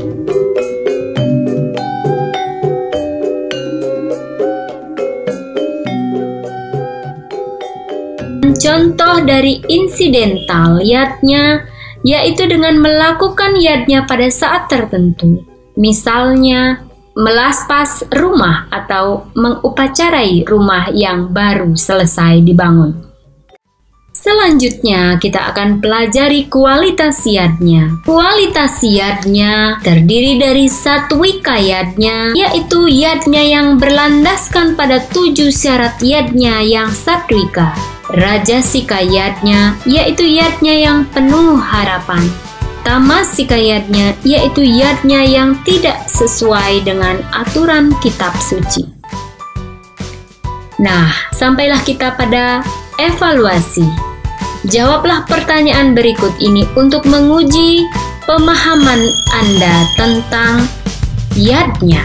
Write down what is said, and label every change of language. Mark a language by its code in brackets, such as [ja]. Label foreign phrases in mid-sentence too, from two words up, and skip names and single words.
[id] Contoh dari insidental yadnya yaitu dengan melakukan yadnya pada saat tertentu, misalnya melaspas rumah atau mengupacarai rumah yang baru selesai dibangun. Selanjutnya kita akan pelajari kualitas yadnya. Kualitas yadnya terdiri dari satwika yadnya, yaitu yadnya yang berlandaskan pada 7 syarat yadnya yang satwika. Rajasika yadnya yaitu yadnya yang penuh harapan. Tamasika yadnya yaitu yadnya yang tidak sesuai dengan aturan kitab suci. Nah, sampailah kita pada evaluasi. Jawablah pertanyaan berikut ini untuk menguji pemahaman Anda tentang yadnya.